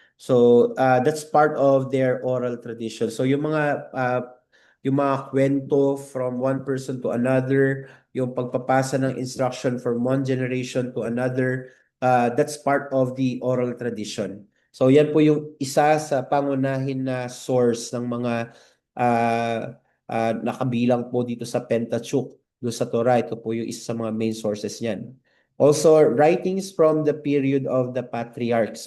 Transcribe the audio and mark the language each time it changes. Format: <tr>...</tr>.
<en>So that's part of their oral tradition.</en> <tl>So yung mga kwento</tl> <en>from one person to another,</en> <tl>yung pagpapasa ng instruction</tl> <en>from one generation to another, that's part of the oral tradition.</en> <tl>So yan po yung isa sa pangunahin na source ng mga uh, nakabilang po dito sa Pentateuch, doon sa Torah. Ito po yung isa sa mga main sources niyan.</tl> <en>Also, writings from the period of the patriarchs.</en>